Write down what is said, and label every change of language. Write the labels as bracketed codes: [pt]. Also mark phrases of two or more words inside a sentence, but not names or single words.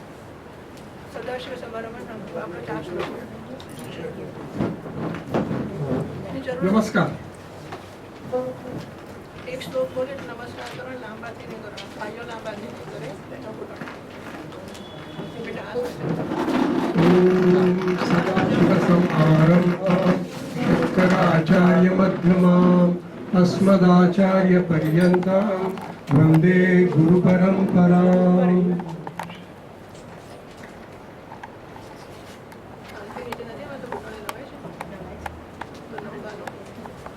[gu] સદાશિવ સમારંભના આપણે 4 શ્લોકો. એની જરૂર નમસ્કાર. એક શ્લોક બોલે નમસ્કાર કરો, લાંબાથી નહીં કરવાનો. ભાઈઓ લાંબાથી નહીં કરે. બેટા [sa] शंकराचार्य मध्यमाम् अस्मदाचार्य पर्यन्तां वन्दे गुरु परम्पराम्. [gu] નીચે નથી આવતો, ઘૂંટણે લવાય છે. તો નમગાનો